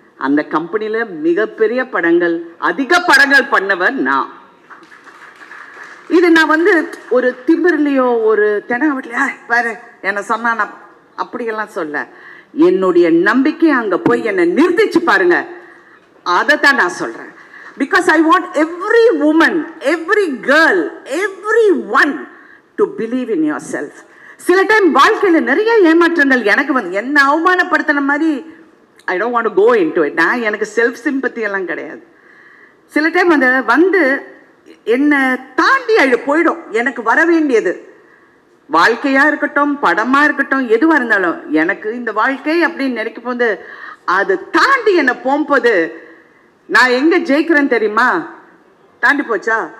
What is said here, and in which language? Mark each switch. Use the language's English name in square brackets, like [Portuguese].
[Tamil] அந்த கம்பெனியில் மிகப்பெரிய படங்கள், அதிக படங்கள் பண்ணவர் நான். இது நான் வந்து ஒரு திமிர்லையோ ஒரு தெனாவட்லையா பாரு என்னை சொன்னா நான் அப்படியெல்லாம் சொல்ல, என்னுடைய நம்பிக்கை அங்கே போய் என்னை நிறுத்திச்சு பாருங்க, அதை தான் நான் சொல்கிறேன். [English] Because I want every woman, every girl, everyone to believe in yourself. [Tamil] சில டைம் வாழ்க்கையில் நிறைய ஏமாற்றங்கள் எனக்கு வந்து என்ன அவமானப்படுத்தின மாதிரி, [English] I don't want to go into it. [Tamil] நான் எனக்கு செல்ஃப் சிம்பத்தி எல்லாம் கிடையாது. சில டைம் அந்த வந்து என்னை தாண்டி போயிடும். எனக்கு வர வேண்டியது வாழ்க்கையாக இருக்கட்டும், படமாக இருக்கட்டும், எதுவாக இருந்தாலும் எனக்கு இந்த வாழ்க்கை அப்படின்னு நினைக்கும் போது அது தாண்டி என்னை போகும்போது நான் எங்க ஜெயிக்கிறேன் தெரியுமா? தாண்டி போச்சா?